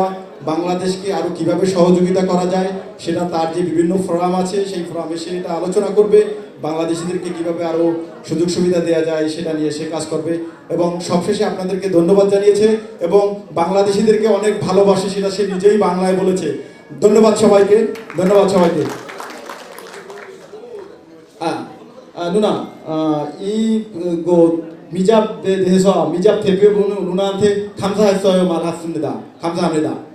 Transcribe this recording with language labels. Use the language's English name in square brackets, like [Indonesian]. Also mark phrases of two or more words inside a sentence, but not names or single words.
[Bangla] বাংলাদেশকে আরও কীভাবে সহযোগিতা করা যায় সেটা তার যে বিভিন্ন ফোরাম আছে সেই ফোরামে সে এটা আলোচনা করবে। বাংলাদেশিদেরকে কীভাবে আরও সুযোগ সুবিধা দেওয়া যায় সেটা নিয়ে সে কাজ করবে। এবং সবশেষে আপনাদেরকে ধন্যবাদ জানিয়েছে এবং বাংলাদেশিদেরকে অনেক ভালোবাসে, সেটা সে নিজেই বাংলায় বলেছে। ধন্যবাদ সবাইকে, ধন্যবাদ সবাইকে। [Korean] 누나, 이 미잡에 대해서 미잡 대표분은 누나한테 감사했어요 말했습니다. 감사합니다.